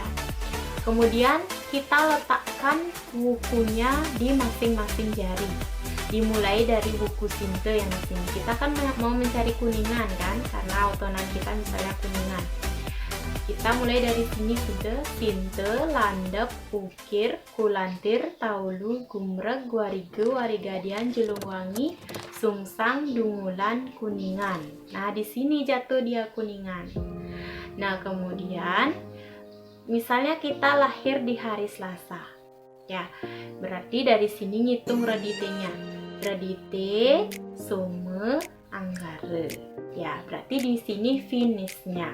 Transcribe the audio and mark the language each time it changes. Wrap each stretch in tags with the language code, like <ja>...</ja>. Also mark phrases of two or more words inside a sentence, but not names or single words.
<id>Kemudian kita letakkan wukunya di masing-masing jari. Dimulai dari wuku sinte yang di sini. Kita kan mau mencari kuningan kan, karena otonan kita misalnya kuningan. Kita mulai dari sini sudah sinte, landep, ukir, kulantir, taulu, gumreg, warige, warigadian, jelungwangi, sungsang, dungulan, kuningan. Nah, di sini jatuh dia kuningan. Nah, kemudian misalnya kita lahir di hari Selasa. Ya, berarti dari sini ngitung reditenya. Redite, Some, Anggara. Ya, berarti di sini finishnya.</id>